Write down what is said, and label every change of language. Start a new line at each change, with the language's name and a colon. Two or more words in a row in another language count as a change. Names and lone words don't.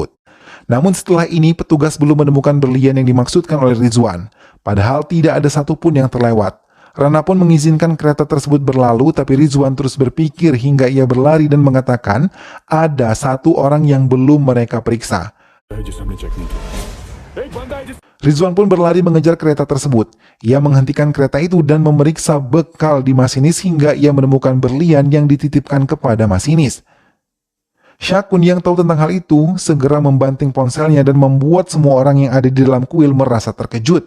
Indonesian: Namun setelah ini, petugas belum menemukan berlian yang dimaksudkan oleh Rizwan. Padahal tidak ada satupun yang terlewat. Rana pun mengizinkan kereta tersebut berlalu, tapi Rizwan terus berpikir hingga ia berlari dan mengatakan ada 1 orang yang belum mereka periksa.
Hindi: जिसे हमने चेक नहीं किया। एक बंदा है जिस
Indonesian: Rizwan pun berlari mengejar kereta tersebut. Ia menghentikan kereta itu dan memeriksa bekal di masinis hingga ia menemukan berlian yang dititipkan kepada masinis. Syakun yang tahu tentang hal itu segera membanting ponselnya dan membuat semua orang yang ada di dalam kuil merasa terkejut.